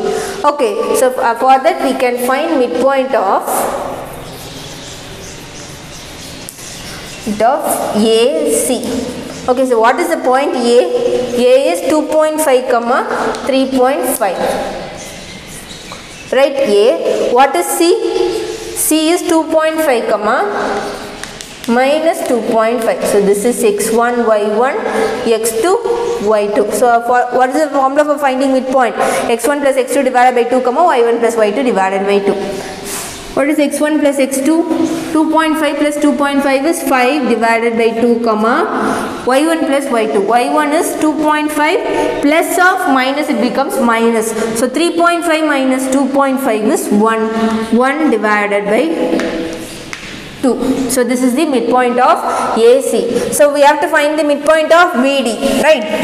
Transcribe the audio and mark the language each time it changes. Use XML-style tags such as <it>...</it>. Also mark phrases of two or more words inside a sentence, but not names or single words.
<en>Okay, so for that we can find midpoint of AC. Okay, so what is the point A? A is 2.5 comma 3.5. Right, A. What is C? C is 2.5 comma minus 2.5. So this is x1, y1, x2, y2. So for what is the formula for finding midpoint? x1 plus x2 divided by 2 comma y1 plus y2 divided by 2. What is x1 plus x2? 2.5 plus 2.5 is 5 divided by 2 comma y1 plus y2. y1 is 2.5 plus of minus, it becomes minus. So 3.5 minus 2.5 is 1 divided by 2. So this is the midpoint of AC. So we have to find the midpoint of BD, right?</en>